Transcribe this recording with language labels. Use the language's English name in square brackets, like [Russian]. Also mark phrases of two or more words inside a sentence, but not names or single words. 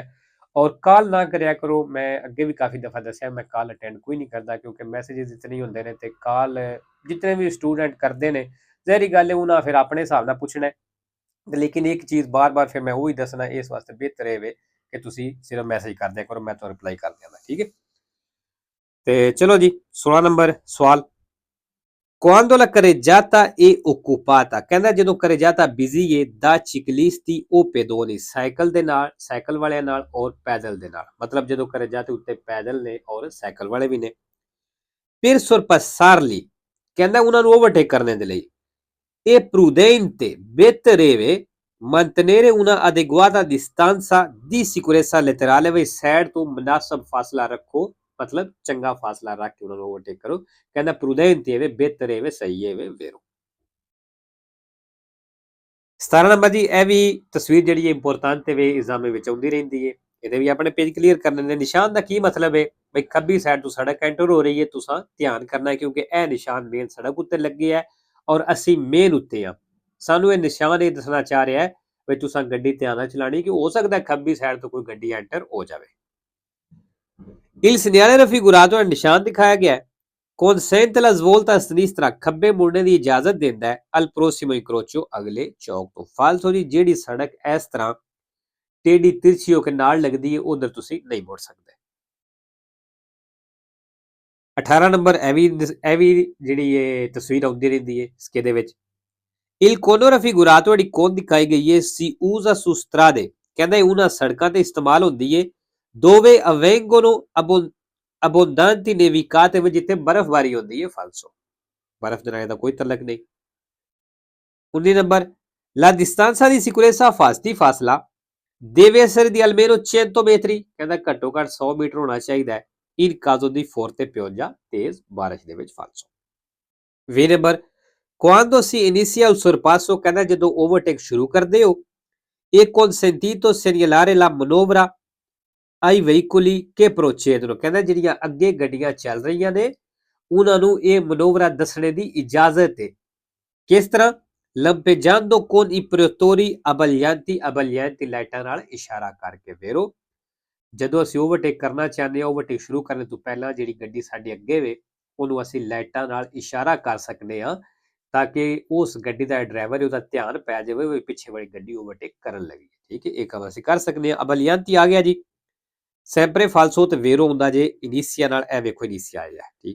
[Punjabi] ਔਰ ਕਾਲ ਨਾ ਕਰਿਆ ਕਰੋ, ਮੈਂ ਅੱਗੇ ਵੀ ਕਾਫੀ ਦਫਾ ਦੱਸਿਆ ਮੈਂ [English] call attend [Punjabi] ਕੋਈ ਨਹੀਂ ਕਰਦਾ ਕਿਉਂਕਿ ਮੈਸੇजेस ਇਤਨੇ ਹੁੰਦੇ ਨੇ ਤੇ ਕਾਲ ਜਿਤਨੇ ਵੀ ਸਟੂਡੈਂਟ ਕਰਦੇ ਨੇ ਜ਼ਹਿਰੀ ਗੱਲ ਹੈ ਉਹਨਾਂ ਫਿਰ ਆਪਣੇ ਹਿਸਾਬ ਨਾਲ ਪੁੱਛਣਾ। ਲੇਕਿਨ ਇੱਕ ਚੀਜ਼ ਬਾਰ-ਬਾਰ ਫਿਰ ਮੈਂ ਉਹੀ ਦੱਸਣਾ, ਇਸ ਵਾਸਤੇ ਬਿਹਤਰ ਹੈ ਕਿ ਤੁਸੀਂ ਸਿਰਫ ਮੈਸੇਜ ਕਰ ਦਿਆ ਕਰੋ, ਮੈਂ ਤੁਹਾਨੂੰ ਰਿਪਲਾਈ ਕਰ ਦਿਆਂਗਾ। ਠੀਕ ਹੈ, ਤੇ ਚਲੋ ਜੀ 16 ਨੰਬਰ ਸਵਾਲ। [Italian] Quando la carreggiata è occupata, [Punjabi] ਕਹਿੰਦਾ ਜਦੋਂ carreggiata ਬਿਜ਼ੀ ਹੈ ਦਾ [Italian] ciclisti o pedoni, [Punjabi] ਸਾਈਕਲ ਦੇ ਨਾਲ, ਸਾਈਕਲ ਵਾਲਿਆਂ ਨਾਲ ਔਰ ਪੈਦਲ ਦੇ ਨਾਲ। ਮਤਲਬ ਜਦੋਂ carreggiata ਉੱਤੇ ਪੈਦਲ ਨੇ ਔਰ ਸਾਈਕਲ ਵਾਲੇ ਵੀ ਨੇ। [Italian] per sorpassarli, [Punjabi] ਕਹਿੰਦਾ ਉਹਨਾਂ ਨੂੰ ਓਵਰਟੇਕ ਕਰਨ ਦੇ ਲਈ [Italian] è prudente, ਬਿਹਤਰੇਵੇ mantenere una adeguata distanza di sicurezza laterale, [Punjabi] ਵੀ ਸਾਈਡ ਤੋਂ ਮੁਨਾਸਬ ਫਾਸਲਾ ਰੱਖੋ, ਮਤਲਬ ਚੰਗਾ ਫਾਸਲਾ ਰੱਖ ਕੇ ਉਹਨਾਂ ਨੂੰ ਓਵਰਟੇਕ ਕਰੋ। ਕਹਿੰਦਾ prudente ਹੈ, ਬਿਹਤਰ ਹੈ, ਸਹੀ ਹੈ, ਵੇਰੋ। 17 ਨੰਬਰ ਜੀ, ਇਹ ਵੀ ਤਸਵੀਰ ਜਿਹੜੀ ਹੈ ਇੰਪੋਰਟੈਂਟ ਵੇ ਐਗਜ਼ਾਮ ਵਿੱਚ ਆਉਂਦੀ ਰਹਿੰਦੀ ਹੈ। ਇਹਦੇ ਵੀ ਆਪਣੇ [English] page clear [Punjabi] ਕਰਨੇ ਨੇ। ਨਿਸ਼ਾਨ ਦਾ ਕੀ ਮਤਲਬ ਹੈ ਬਈ ਖੱਬੀ ਸਾਈਡ ਤੋਂ ਸੜਕ ਐਂਟਰ ਹੋ ਰਹੀ ਹੈ, ਤੁਸੀਂ ਧਿਆਨ ਕਰਨਾ ਕਿਉਂਕਿ ਇਹ ਨਿਸ਼ਾਨ ਮੇਨ ਸੜਕ ਉੱਤੇ ਲੱਗੇ ਹੈ ਔਰ ਅਸੀਂ ਮੇਨ ਉੱਤੇ ਆ। ਸਾਨੂੰ ਇਹ ਨਿਸ਼ਾਨ ਇਹ ਦੱਸਣਾ ਚਾਹ ਰਿਹਾ ਹੈ ਵੀ ਤੁਸੀਂ ਗੱਡੀ ਧਿਆਨ ਨਾਲ ਚਲਾਣੀ ਕਿ ਹੋ ਸਕਦਾ ਖੱਬੀ ਸਾਈਡ ਤੋਂ ਕੋਈ ਗੱਡੀ ਐਂਟਰ ਹੋ ਜਾਵੇ। [Italian] Il segnale raffigurato [Punjabi] ਨਿਸ਼ਾਨ ਦਿਖਾਇਆ ਗਿਆ ਹੈ। [Italian] consente la svolta a sinistra, [Punjabi] ਖੱਬੇ ਮੁੜਨੇ ਦੀ ਇਜਾਜ਼ਤ ਦਿੰਦਾ ਹੈ। [Italian] al prossimo incrocio, [Punjabi] ਅਗਲੇ ਚੌਕ ਤੋਂ। ਫਾਲਤੂ ਦੀ ਜਿਹੜੀ ਸੜਕ ਇਸ ਤਰ੍ਹਾਂ ਟੇਢੀ ਤਿਰਛੀ ਹੋ ਕੇ ਨਾਲ ਲੱਗਦੀ ਹੈ ਉਧਰ ਤੁਸੀਂ ਨਹੀਂ ਮੁੜ ਸਕਦੇ। 18 ਨੰਬਰ, ਇਹ ਵੀ ਜਿਹੜੀ ਇਹ ਤਸਵੀਰ ਆਉਂਦੀ ਰਹਿੰਦੀ ਹੈ ਇਸਕੇ ਦੇ ਵਿੱਚ। [Italian] il cono raffigurato, [Punjabi] ਜਿਹੜੀ ਕੋਨ ਦਿਖਾਈ ਗਈ ਹੈ, [Italian] si usa su strade, [Punjabi] ਕਹਿੰਦਾ ਉਹਨਾਂ ਸੜਕਾਂ ਤੇ ਇਸਤੇਮਾਲ ਹੁੰਦੀ ਹੈ [Italian] dove avvengono abbondanti nevicate, [Punjabi] ਵਿੱਚ ਜਿੱਥੇ ਬਰਫ਼ਬਾਰੀ ਹੁੰਦੀ ਹੈ। ਫਾਲਸੋ, ਬਰਫ਼ ਦੇ ਨਾਲ ਦਾ ਕੋਈ ਤਲਕ ਨਹੀਂ। 19 ਨੰਬਰ, [Italian] la distanza di sicurezza, [Punjabi] ਫਾਸਤੀ ਫਾਸਲਾ [Italian] deve essere di almeno 100 metri, [Punjabi] ਕਹਿੰਦਾ ਘੱਟੋ ਘੱਟ 100 ਮੀਟਰ ਹੋਣਾ ਚਾਹੀਦਾ ਹੈ। [Italian] in caso di forte pioggia, [Punjabi] ਤੇਜ਼ ਬਾਰਿਸ਼ ਦੇ ਵਿੱਚ। ਫਾਲਸੋ। 20 ਨੰਬਰ, [Italian] quando si inizia il sorpasso, [Punjabi] ਕਹਿੰਦਾ ਜਦੋਂ ਓਵਰਟੇਕ ਸ਼ੁਰੂ ਕਰਦੇ ਹੋ [Italian] è consentito segnalare la manovra ai veicoli che procedono, [Punjabi] ਕਹਿੰਦਾ ਜਿਹੜੀਆਂ ਅੱਗੇ ਗੱਡੀਆਂ ਚੱਲ ਰਹੀਆਂ ਨੇ ਉਹਨਾਂ ਨੂੰ ਇਹ ਮਨੋਵਰਾ ਦੱਸਣੇ ਦੀ ਇਜਾਜ਼ਤ ਹੈ। ਕਿਸ ਤਰ੍ਹਾਂ? [Italian] lampeggiando con i protettori abbaglianti, [Punjabi] ਲਾਈਟਾਂ ਨਾਲ ਇਸ਼ਾਰਾ ਕਰਕੇ। ਵੇਰੋ, ਜਦੋਂ ਅਸੀਂ ਓਵਰਟੇਕ ਕਰਨਾ ਚਾਹੁੰਦੇ ਹਾਂ, ਓਵਰਟੇਕ ਸ਼ੁਰੂ ਕਰਨ ਤੋਂ ਪਹਿਲਾਂ ਜਿਹੜੀ ਗੱਡੀ ਸਾਡੇ ਅੱਗੇ ਵੇ ਉਹਨੂੰ ਅਸੀਂ ਲਾਈਟਾਂ ਨਾਲ ਇਸ਼ਾਰਾ ਕਰ ਸਕਦੇ ਹਾਂ ਤਾਂ ਕਿ ਉਸ ਗੱਡੀ ਦਾ ਡਰਾਈਵਰ ਉਹਦਾ ਧਿਆਨ ਪੈ ਜਾਵੇ ਵੀ ਪਿੱਛੇ ਵਾਲੀ ਗੱਡੀ ਓਵਰਟੇਕ ਕਰਨ ਲੱਗੀ। ਠੀਕ ਹੈ, ਇਹ ਕੰਮ ਅਸੀਂ ਕਰ ਸਕਦੇ ਹਾਂ। abbaglianti ਆ ਗਿਆ ਜੀ। [Italian] sempre falso [Punjabi] ਤੇ ਵੇਰੋ ਹੁੰਦਾ ਜੇ ਇਨੀਸੀਆ ਨਾਲ। ਇਹ ਵੇਖੋ ਇਨੀਸੀਆ ਆਇਆ। ਠੀਕ ਹੈ।